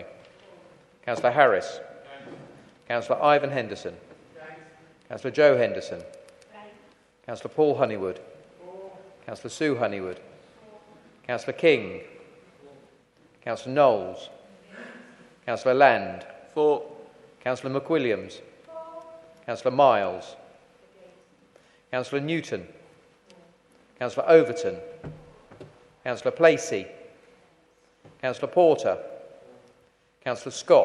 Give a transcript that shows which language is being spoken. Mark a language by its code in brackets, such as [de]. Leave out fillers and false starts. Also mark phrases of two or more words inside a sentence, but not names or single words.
[en] Councillor Harris. Councillor Ivan Henderson. Councillor Joe Henderson. Councillor Paul Honeywood. Councillor Sue Honeywood. Councillor King. Councillor Knowles. Councillor Land. For. Councillor McWilliams. Councillor Miles. Councillor Newton. Councillor Overton. Councillor Placey. Councillor Porter. Councillor Scott.